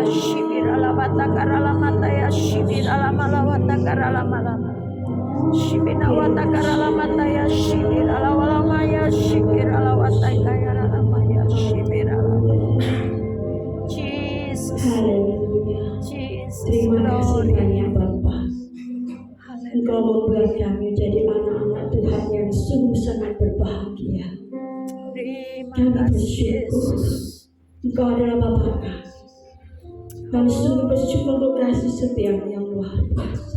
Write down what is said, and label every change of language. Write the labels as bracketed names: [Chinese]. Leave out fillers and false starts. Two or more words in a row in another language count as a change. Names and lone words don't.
[Indonesian] Shibiralavata karalamataya. Shibiralamata karalamalama. Shibinawata karalamataya. Shibiralawalamaya. Shibiralavata kayaralamaya. Shibiralamaya. Jesus. Haleluya. Jesus. Terima kasih Glory. banyak Bapak. Engkau Haleluya. membuat kami jadi anak-anak Tuhan yang sungguh sangat berbahagia. Terima Kami kasih bersyukur. Yesus. Engkau adalah Bapa kami. Kami sungguh bersyukur untuk kasih setiamu yang luar biasa.